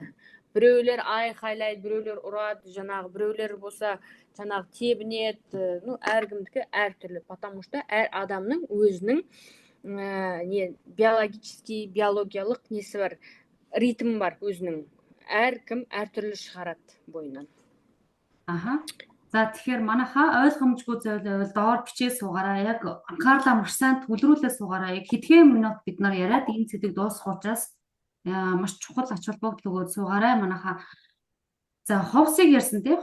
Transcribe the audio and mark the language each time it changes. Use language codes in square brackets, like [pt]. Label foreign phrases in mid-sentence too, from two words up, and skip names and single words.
[kk] Біреулер айқайлайды, біреулер ұрады, жаңағы біреулер болса жаңағы тебінеді. Әркімдікі әртүрлі, [ru] потому что [kk] әр адамның өзінің биологиялық несі бар, ритм бар өзінің. Әркім әртүрлі шығарады бойынан. [mn] За тэгэхээр манайхаа ойлгомжгүй зөвлөл доор бичээ суугаараа яг анхаарлаа маш сайн төлрүүлээ суугаараа яг хэдхэн минут бид нар яриад энэ сэдвийг дуусгах учраас маш чухал ач холбогдол өгөөд суугаарай манайхаа. За ховсыг ярьсан тий.